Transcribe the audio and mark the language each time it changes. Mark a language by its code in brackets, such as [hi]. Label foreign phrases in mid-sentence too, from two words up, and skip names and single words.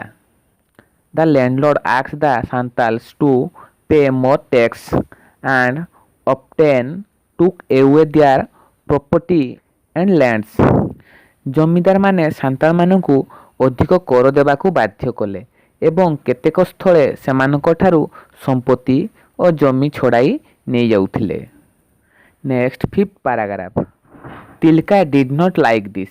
[en] The landlord asked the Santals to pay more tax and often took away their property and lands। [or] ଜମିଦାରମାନେ ସାନ୍ତାଳମାନଙ୍କୁ ଅଧିକ କର ଦେବାକୁ ବାଧ୍ୟ କଲେ ଏବଂ କେତେକ ସ୍ଥଳେ ସେମାନଙ୍କଠାରୁ ସମ୍ପତ୍ତି ଓ ଜମି ଛଡ଼ାଇ ନେଇଯାଉଥିଲେ। [en] next 5th paragraph. Tilka did not like this.